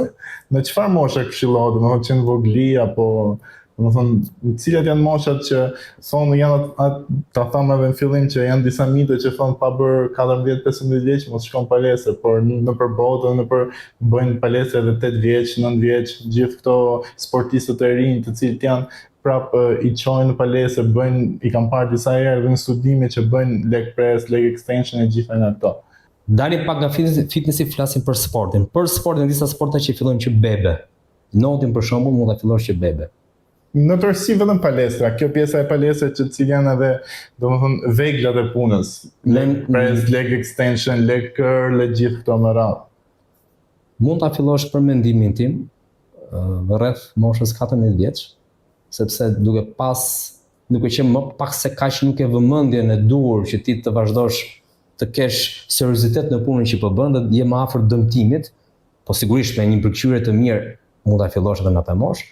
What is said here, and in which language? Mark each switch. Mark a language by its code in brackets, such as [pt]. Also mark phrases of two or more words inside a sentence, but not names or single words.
[sq] Në çfarë moshe këshillohet, domethënë që në vogli apo domethënë cilat janë moshat që thonë janë ta them edhe në fillim që janë disa mite që thonë pa bër 14-15 vjeç mos shkon palestër, por nëpër botë bëjnë palestër edhe 8 vjeç, 9 vjeç, gjithë këto sportistët e rinj të cilët janë prap i çojnë në palestër, i kam parë disa herë edhe në studime që bëjnë [en] leg press, leg extension [sq] e gjitha nga këto. Dalim pak nga fitnessi, flasim për sportin. Për sportin, disa sporte që fillojnë që bebe. Notin për shembull mund ta fillosh që bebe. Në tërësi vetëm palestra, kjo pjesa e palestrit që cilë janë edhe domethënë veglat e punës, [en] leg press, leg extension, leg curl, [sq] gjithë këto më radhë. Mund ta fillosh për mendimin tim rreth moshës 14 vjeç, sepse duke qenë më pak se kaq nuk e vëmendjen e duhur që ti të vazhdosh të kesh seriozitet në punën që po bën dhe je më afër dëmtimit, po sigurisht me një përkthyer të mirë mund ta fillosh edhe në atë moshë.